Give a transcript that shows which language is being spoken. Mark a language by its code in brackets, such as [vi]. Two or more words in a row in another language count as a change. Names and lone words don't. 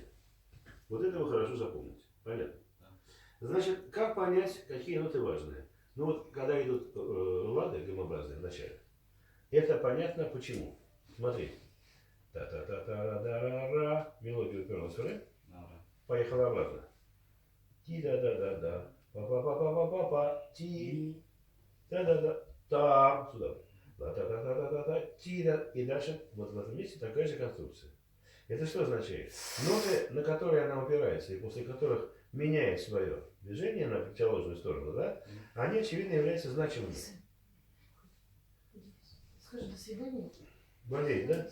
[ru] Вот это вы хорошо запомните. Понятно? Значит, как понять, какие ноты важные? Ну вот, когда идут лады гамообразные в начале, это понятно почему. Смотри. Та-та-та-та-да-ра-ра. Мелодия уперлась в ре. Поехала обратно. Ти-да-да-да-да. Па-па-па-па-па-па. Ти. Да-да-да. Та. Сюда. Та-та-та-та-та-та. Ти-да. И дальше вот в этом месте такая же конструкция. Это что означает? Ноты, на которые она упирается и после которых меняет свое движение на противоположную сторону, да, они, очевидно, являются значимыми. Скажи, до свидания. Болеешь, да?